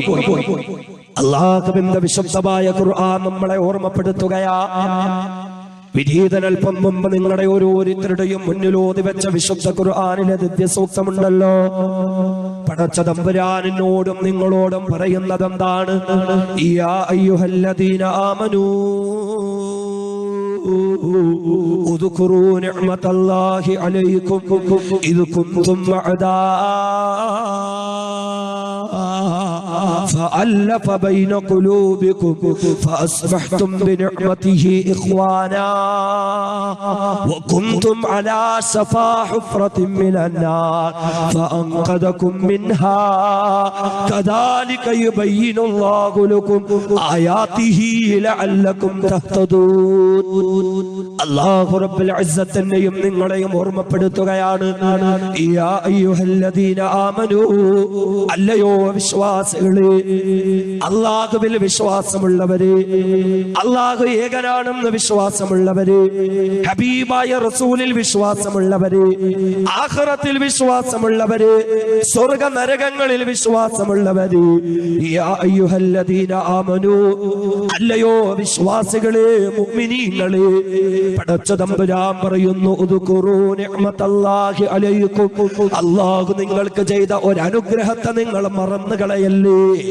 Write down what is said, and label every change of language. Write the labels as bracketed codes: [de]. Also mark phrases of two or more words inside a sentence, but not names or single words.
[ml] അല്ലാഹുവിന്റെ വിശുദ്ധമായ ഖുർആൻ നമ്മളെ ഓർമ്മപ്പെടുത്തുകയാ. വിനീതനൽപ്പം മുമ്പ് നിങ്ങളുടെ ഓരോരുത്തരുടെയും മുന്നിൽ ഓതി വെച്ച വിശുദ്ധ ഖുർആനിലെ ദിവ്യസൂക്തമുണ്ടല്ലോ. പടച്ച തമ്പുരാനോടും നിങ്ങളോടും പറയുന്നത് എന്താണ്? [ar] يا أيها الذين آمنوا اذكروا نعمة الله عليكم إذ كنتم أعداء فألف بين قلوبكم فأصبحتم بنعمته إخوانا وكنتم على شفا حفرة من النار فأنقذكم منها كذلك يبين الله لكم آياته لعلكم تهتدون. [ml] അല്ലാഹു റബ്ബുൽ ഇസ്സത്തിനെയും നിങ്ങളെയും ഓർമ്മപ്പെടുത്തുകയാണ്. [ar] يا أيها الذين آمنوا, [ml] അല്ലയോ വിശ്വാസികളെ, അല്ലാഹുവിൽ വിശ്വാസമുള്ളവരെ, അല്ലാഹു ഏകനാണെന്ന് വിശ്വാസമുള്ളവരെ, ഹബീബായ റസൂലിൽ വിശ്വാസമുള്ളവരെ, ആഖിറത്തിൽ വിശ്വാസമുള്ളവരെ, സ്വർഗ്ഗ നരകങ്ങളിൽ വിശ്വാസമുള്ളവരെ, [ar] يا أيها الذين آمنوا, [ml] അല്ലയോ വിശ്വാസികളെ, മുഅ്മിനീങ്ങളെ, പടച്ച തമ്പുരാൻ പറയുന്നു [ar] اذكروا نعمة الله عليكم, [ml] അല്ലാഹു നിങ്ങൾക്ക് ചെയ്ത ഒരു അനുഗ്രഹത്തെ നിങ്ങൾ മറന്നു കളയല്ലേ.